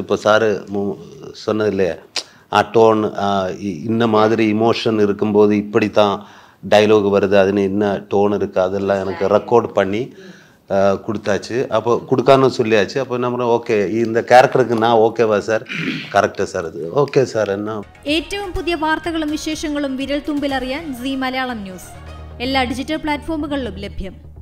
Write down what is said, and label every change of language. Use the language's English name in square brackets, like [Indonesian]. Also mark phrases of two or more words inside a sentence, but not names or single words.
[Tamil] இப்போ சாரு சொன்னது இல்லையா, டோன் இந்த மாதிரி இமோஷன் இருக்கும்போது இப்படி தான் டைலாக் வருது, அதுன்னு என்ன டோன் இருக்குது, அதெல்லாம் எனக்கு ரெக்கார்ட் பண்ணி கொடுத்தாச்சு. அப்போ கொடுக்கான்னு சொல்லியாச்சு. அப்போ நம்ம ஓகே இந்த கேரக்டருக்கு நான் ஓகேவா சார், [Malayalam] കറക്റ്റ് സാർ, അത് ഓക്കെ സാർ. എന്നാ ഏറ്റവും പുതിയ വാർത്തകളും വിശേഷങ്ങളും വിരൽ തുമ്പിലറിയാൻ സീ മലയാളം ന്യൂസ് എല്ലാ ഡിജിറ്റൽ പ്ലാറ്റ്ഫോമുകളിലും ലഭ്യം.